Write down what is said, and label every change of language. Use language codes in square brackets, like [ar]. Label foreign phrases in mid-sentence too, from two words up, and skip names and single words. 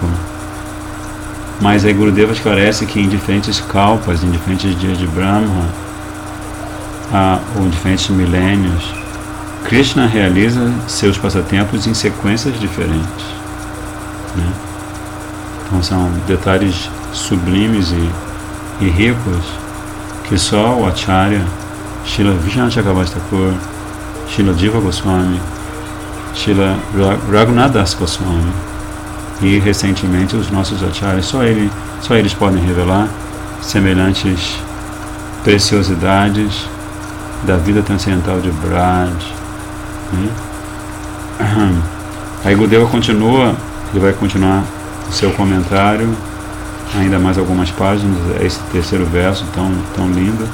[pt] Mas aí Gurudeva esclarece que em diferentes kalpas, em diferentes dias de Brahma, ou em diferentes milênios, Krishna realiza seus passatempos em sequências diferentes. Né? Então são detalhes sublimes e ricos que só o Acharya, Srila Vishnu Chakravarti Thakur, Srila Jiva Goswami, Srila Raghunath Das Goswami e recentemente os nossos Acharyas, só eles podem revelar semelhantes preciosidades da vida transcendental de Braj. Né? Aí Gurudeva continua, ele vai continuar o seu comentário, ainda mais algumas páginas, esse terceiro verso tão lindo.